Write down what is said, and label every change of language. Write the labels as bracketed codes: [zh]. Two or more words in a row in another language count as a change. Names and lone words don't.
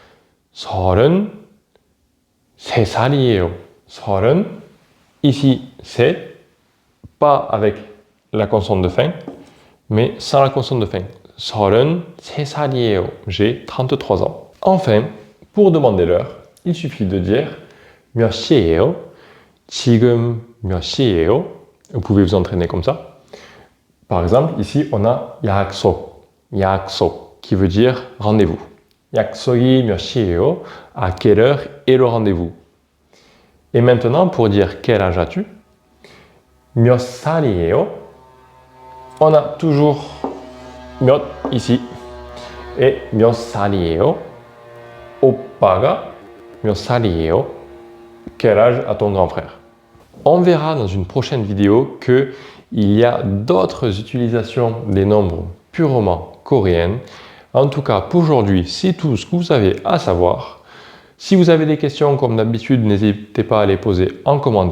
[ko] 33살이에요. 30. [fr] Ici, c'est pas avec la consonne de fin, mais sans la consonne de fin. 33살이에요. J'ai 33 ans. Enfin, pour demander l'heure, il suffit de dire [ko] 몇 시예요? 지금 몇 시예요? [fr] Vous pouvez vous entraîner comme ça. Par exemple, ici, on a [ko] 약속, 약속, [fr] qui veut dire rendez-vous. [ko] 약속이 몇 시예요? [fr] À quelle heure est le rendez-vous? Et maintenant, pour dire quel âge as-tu? [ko] 몇 살이에요? [fr] On a toujours 몇 ici et [ko] 몇 살이에요? 오빠가 몇 살이에요? [fr] Quel âge a ton grand frère? On verra dans une prochaine vidéo qu'il y a d'autres utilisations des nombres purement coréennes. En tout cas, pour aujourd'hui, c'est tout ce que vous avez à savoir. Si vous avez des questions, comme d'habitude, n'hésitez pas à les poser en commentaire.